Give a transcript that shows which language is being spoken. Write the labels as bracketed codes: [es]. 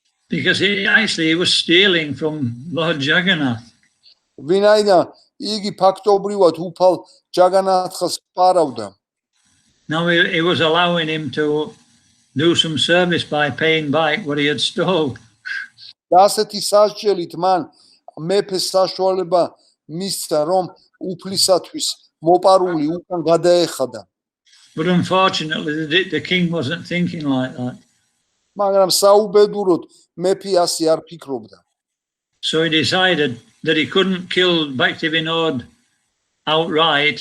[en] Because he was stealing from Lord Jagannath. [ka] ვინაიდან იგი ფაქტობრივად უფალ ჯაგანათს პარავდა. [en] Now he was allowing him to do some service by paying back what he had stole. [ka] და ასეთი სასჯელით მან მეფეს საშუალება მისცა რომ უფლისათვის მოპარული უკან გადაეხადა. [en] But unfortunately the king wasn't thinking like that. [ka] მაგრამ საუბედუროდ მეფე ასე არ ფიქრობდა. [en] So he decided that he couldn't kill Bhaktivinoda outright.